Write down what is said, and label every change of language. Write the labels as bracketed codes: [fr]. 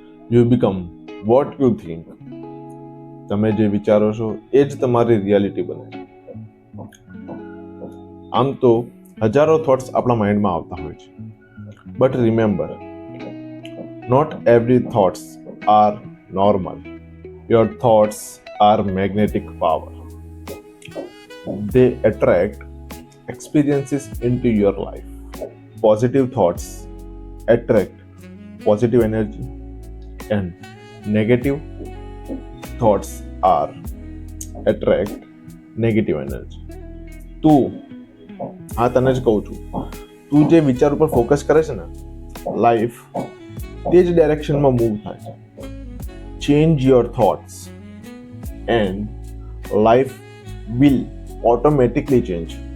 [en] You become what you think. [gu] તમે જે વિચારો છો એ જ તમારી રિયાલિટી બને છે. આમ તો હજારો થોટ્સ આપણા માઇન્ડમાં આવતા હોય છે, [en] But remember, not every thoughts are normal. Your thoughts are magnetic power. They attract experiences into your life. Positive thoughts attract positive energy, and negative thoughts are attract negative energy. [gu] તું તને જ કહું છું, તું જે વિચાર ઉપર ફોકસ કરે છે ને, લાઈફ તે જ ડાયરેક્શનમાં મૂવ થાય છે. [en] Change your thoughts and life will automatically change.